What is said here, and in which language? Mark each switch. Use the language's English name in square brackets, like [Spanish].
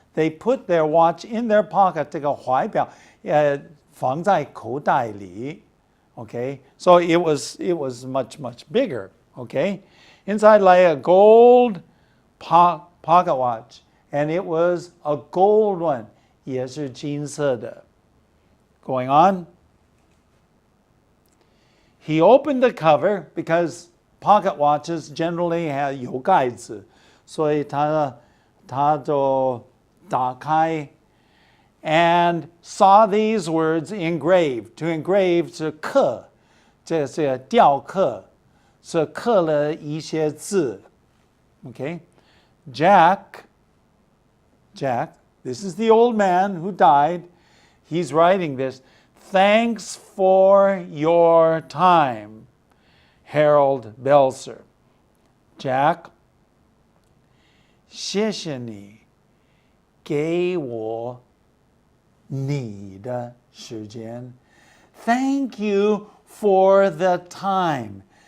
[English] They put their watch in their pocket, [Chinese] 这个怀表放在口袋里 [English] Okay, so it was much, much bigger. Okay, inside lay a gold pocket watch, and it was a gold one. [Chinese] 也是金色的 [English] Going on. He opened the cover because pocket watches generally have [Chinese] 有盖子，所以他就打开 [English] and saw these words engraved. To engrave [Chinese] 是刻，这是雕刻，是刻了一些字。 [English] Okay, Jack, this is the old man who died. He's writing this. Thanks for your time, Harold Belzer. [Chinese] Jack, 谢谢你给我你的时间 [English] Thank you for the time.